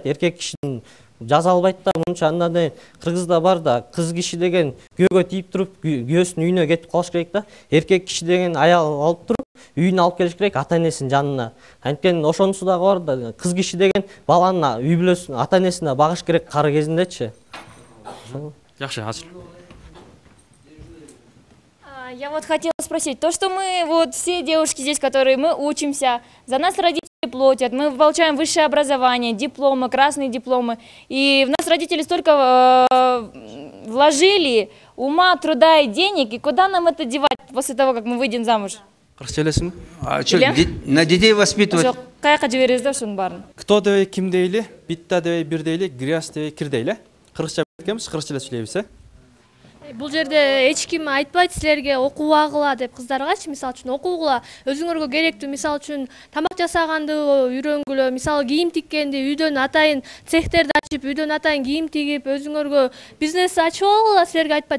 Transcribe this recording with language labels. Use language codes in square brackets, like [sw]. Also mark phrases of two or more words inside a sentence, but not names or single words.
[ky] Еркек кишинин жаза албайт да. Мынча анда Кыргызда бар да, кыз киши деген күйөөгө тийип туруп, күйөөсүнүн үйүнө кетип калыш керек да. Еркек киши деген аял алып туруп, үйүнө алып келиш керек, ата энесинин жанына. Анткени ошонусу дагы бар да, кыз киши деген баланын үй бүлөсүн, ата энесине багыш керек кары кезиндечи. Жакшы, азыр. [ru] Я вот хотела спросить, то, что мы, вот все девушки здесь, которые мы учимся, за нас родители платят, мы получаем высшее образование, дипломы, красные дипломы, и в нас родители столько вложили ума, труда и денег, и куда нам это девать после того, как мы выйдем замуж? [ky] Кыргызча [ru] На детей воспитывать. [ky] Каяка жиберебиз да ушунун баарын? Кто дебей ким дейли, битта дебей бир дейли, грязь дебей кир дейли. Кыргызча билебиз, кыргызча сүйлөйбүз, Бул жерде эч ким айтпайт силерге окубагыла деп, кыздаргачы мисалы үчүн окугула, өзүңөргө керектүү, мисалы үчүн тамак жасаганды үйрөнгүлө, мисалы кийим тиккенди, үйдөн атайын цехтерди ачып, үйдөн атайын кийим тигип, өзүңөргө бизнес ачып алгыла, силерге айтпайт.